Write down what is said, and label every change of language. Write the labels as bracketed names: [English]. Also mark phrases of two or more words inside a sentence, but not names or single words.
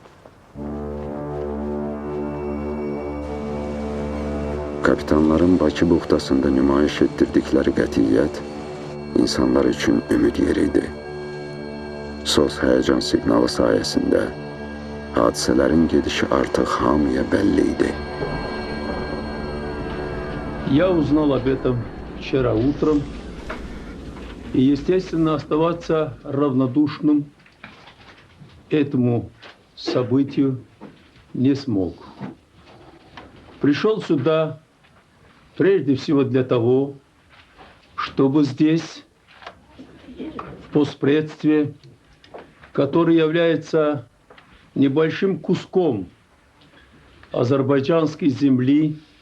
[Azerbaijani] Kapitanların Bakı buxtasında nümayiş etdirdikləri qətiyyət insanlar üçün ümid yeri idi. Sos həyəcan siqnalı sayəsində hadisələrin gedişi artıq hamıya bəlli idi. [Russian] Я узнал об этом вчера утром. И, естественно, оставаться равнодушным этому событию не смог. Пришел сюда прежде всего для того, чтобы здесь, в постпредстве, который является небольшим куском азербайджанской земли